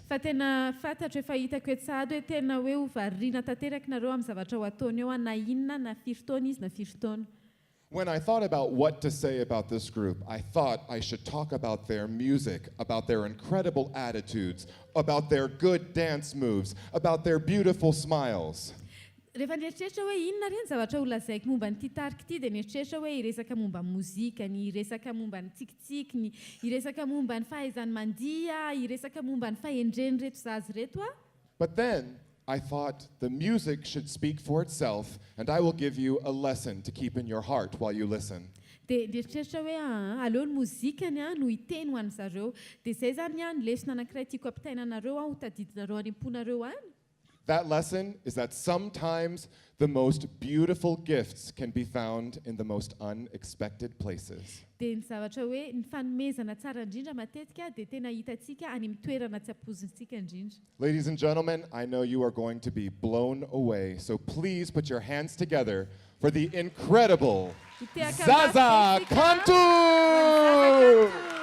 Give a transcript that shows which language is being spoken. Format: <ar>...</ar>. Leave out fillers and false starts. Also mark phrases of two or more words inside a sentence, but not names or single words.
<en>When I thought about what to say about this group, I thought I should talk about their music, about their incredible attitudes, about their good dance moves, about their beautiful smiles.</en> <mg>Rehefa nieritreritra hoe inona reny zavatra holazaiko momba ny titarika ity dia nieritreritra hoe hiresaka momba ny mozikany, hiresaka momba ny tsikitsikiny, hiresaka momba ny fahaizany mandiha, hiresaka momba ny fahendreny reto zazy reto a.</mg> <en>But then I thought the music should speak for itself and I will give you a lesson to keep in your heart while you listen.</en> <mg>Dia nieritreritra hoe aleo ny mozikany no hiteny ho an'ny zareo dia izay zany ny lesona anankiray tiako ampitaina anareo ho tadidinareo any am-ponareo any.</mg> <en>That lesson is that sometimes the most beautiful gifts can be found in the most unexpected places. Ladies and gentlemen, I know you are going to be blown away, so please put your hands together for the incredible Zaza Kanto!</en>